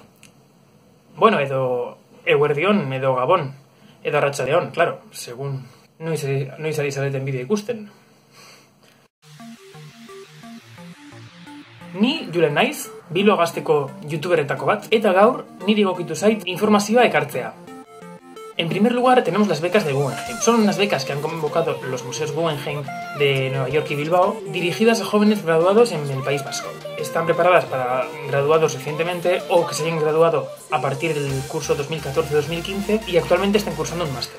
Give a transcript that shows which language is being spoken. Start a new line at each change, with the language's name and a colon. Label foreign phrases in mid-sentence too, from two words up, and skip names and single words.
Basque: Bueno, edo eguerdion, edo gabon, edo arratsaldeon, claro, segun noiz ari zareten bideo ikusten. Ni Julen naiz, Bilbo Gazteko youtuberetako bat, eta gaur niri egokitu zait informazioa ekartzea.
Spanish: En primer lugar, tenemos las becas de Guggenheim. Son unas becas que han convocado los museos Guggenheim de Nueva York y Bilbao, dirigidas a jóvenes graduados en el País Vasco. Están preparadas para graduados recientemente o que se hayan graduado a partir del curso 2014-2015 y actualmente están cursando un máster.